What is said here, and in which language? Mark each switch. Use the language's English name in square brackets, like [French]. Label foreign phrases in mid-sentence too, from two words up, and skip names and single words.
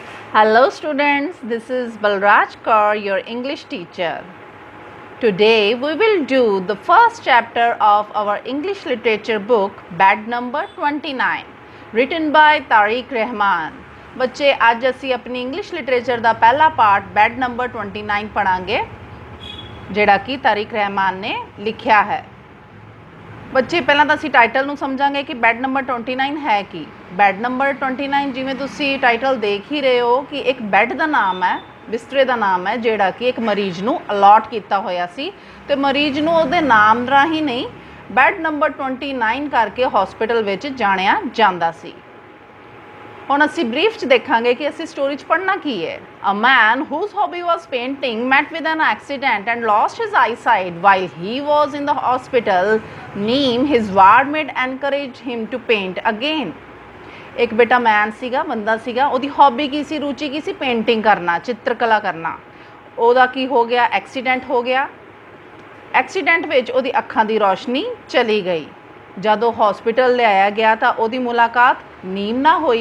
[English] Hello students, this is Balraj Kaur, your English teacher. Today we will do the first chapter of our English literature book Bed number 29 written by Tariq Rahman. [Punjabi] ਬੱਚੇ ਅੱਜ ਅਸੀਂ अपनी [English] English literature [Punjabi] ਦਾ ਪਹਿਲਾ ਪਾर्ट ਬੈਡ ਨੰਬਰ 29 ਪੜਾਂਗੇ ਜਿਹੜਾ ਕਿ ਤਾਰਿਕ ਰਹਿਮਾਨ ਨੇ ਲਿਖਿਆ ਹੈ। ਬੱਚੇ ਪਹਿਲਾਂ ਤਾਂ ਅਸੀਂ ਟਾਈਟਲ ਨੂੰ ਸਮਝਾਂਗੇ ਕਿ ਬੈਡ ਨੰਬਰ 29 ਹੈ ਕੀ। ਬੈਡ ਨੰਬਰ 29 ਜਿਵੇਂ ਤੁਸੀਂ ਟਾਈਟਲ ਦੇਖ ਹੀ ਰਹੇ ਹੋ ਕਿ ਇੱਕ ਬੈੱਡ ਦਾ ਨਾਮ ਹੈ, ਬਿਸਤਰੇ ਦਾ ਨਾਮ ਹੈ ਜਿਹੜਾ ਕਿ ਇੱਕ ਮਰੀਜ਼ ਨੂੰ ਅਲਾਟ ਕੀਤਾ ਹੋਇਆ ਸੀ ਤੇ ਮਰੀਜ਼ ਨੂੰ ਉਹਦੇ ਨਾਮ ਰਾਹੀਂ ਨਹੀਂ ਬੈਡ ਨੰਬਰ 29 ਕਰਕੇ ਹਸਪੀਟਲ ਵਿੱਚ ਜਾਣਿਆ ਜਾਂਦਾ ਸੀ। ਹੁਣ ਅਸੀਂ ਬਰੀਫ 'ਚ ਦੇਖਾਂਗੇ ਕਿ ਅਸੀਂ ਸਟੋਰੀ 'ਚ ਪੜ੍ਹਨਾ ਕੀ ਹੈ। [English] A man whose hobby was painting met with an accident and lost his eyesight while he was in the hospital. Neem, his wardmate, encouraged him to paint again. [Punjabi] ਇੱਕ ਬੇਟਾ ਮੈਨ ਸੀਗਾ, ਬੰਦਾ ਸੀਗਾ, ਉਹਦੀ ਹੌਬੀ ਕੀ ਸੀ, ਰੁਚੀ ਕੀ ਸੀ, ਪੇਂਟਿੰਗ ਕਰਨਾ, ਚਿੱਤਰਕਲਾ ਕਰਨਾ। ਉਹਦਾ ਕੀ ਹੋ ਗਿਆ, ਐਕਸੀਡੈਂਟ ਹੋ ਗਿਆ। ਐਕਸੀਡੈਂਟ ਵਿੱਚ ਉਹਦੀ ਅੱਖਾਂ ਦੀ ਰੋਸ਼ਨੀ ਚਲੀ ਗਈ। ਜਦੋਂ ਹਸਪੀਟਲ ਲਿਆਇਆ ਗਿਆ ਤਾਂ ਉਹਦੀ ਮੁਲਾਕਾਤ ਨੀਮ ਨਾਲ ਹੋਈ।